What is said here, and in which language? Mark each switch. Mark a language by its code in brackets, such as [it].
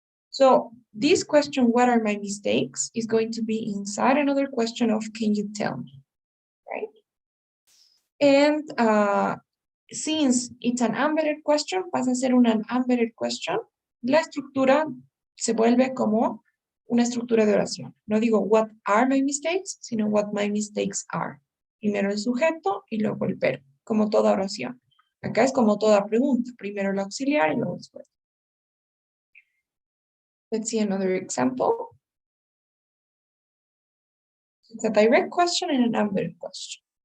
[en] So this question, what are my mistakes, is going to be inside another question of, can you tell me, right? And since it's an embedded question, [es] pasa a ser una embedded question, la estructura se vuelve como una estructura de oración. No digo [en] what are my mistakes, sino what my mistakes are. [es] Primero el sujeto y luego el verbo, como toda oración. Acá es como toda pregunta. Primero el auxiliar y luego el sujeto. [en] Let's see another example. It's a direct question and an embedded question.